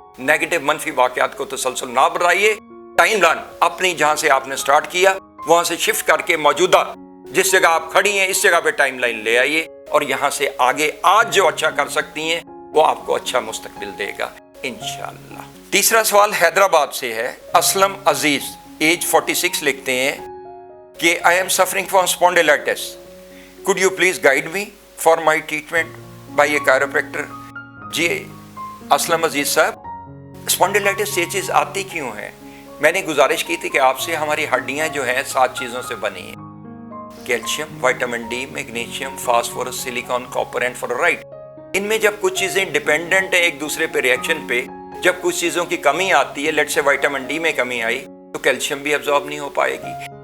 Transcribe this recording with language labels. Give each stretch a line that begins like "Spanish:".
Urdu: Negative منفی واقعات کو تسلسل نہ بڑھائیے. ٹائم لائن اپنی جہاں سے آپ نے سٹارٹ کیا وہاں سے شفٹ کر کے موجودہ جس جگہ آپ کھڑی ہیں اس جگہ پہ ٹائم لائن لے آئیے، اور یہاں سے آگے آج جو اچھا کر سکتی ہیں وہ آپ کو اچھا مستقبل دے گا انشاءاللہ. تیسرا سوال حیدرآباد سے ہے. اسلم عزیز ایج 46 لکھتے ہیں کہ
English: I am suffering from spondylitis. Could you please guide me for my treatment by a chiropractor?
Urdu: جی اسلم عزیز صاحب، اسپونڈیلائٹس یہ چیز آتی کیوں ہے؟ میں نے گزارش کی تھی کہ آپ سے ہماری ہڈیاں جو ہیں 7 چیزوں سے بنی ہیں: calcium, vitamin D, magnesium, phosphorus, silicon, copper and fluoride. ان میں جب کچھ چیزیں ڈیپینڈنٹ ہیں ایک دوسرے پہ ریئیکشن پہ، جب کچھ چیزوں کی کمی آتی ہے، لیٹ سے وائٹامن ڈی میں کمی آئی تو کیلشیم بھی ابزارب نہیں ہو پائے گی.